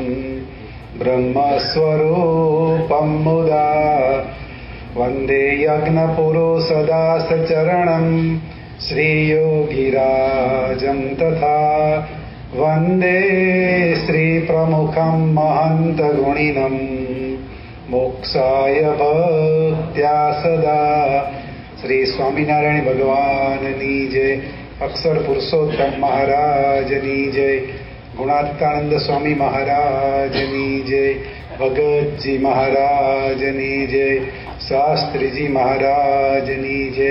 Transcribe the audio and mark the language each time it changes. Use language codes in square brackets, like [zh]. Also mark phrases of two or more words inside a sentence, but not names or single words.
[sa] ब्रह्मस्वरूपं मुदा वन्दे यज्ञपुरुषदासचरणं श्रीयोगिराजं तथा वन्दे श्रीप्रमुखं महन्तगुणिनं मोक्षाय भक्त्या सदा. [gu] श्री સ્વામિનારાયણ ભગવાનની જય. અક્ષર પુરુષોત્તમ મહારાજની જય. ગુણાત્તાનંદ સ્વામી મહારાજની જય. ભગતજી મહારાજની જય. શાસ્ત્રીજી મહારાજની જય.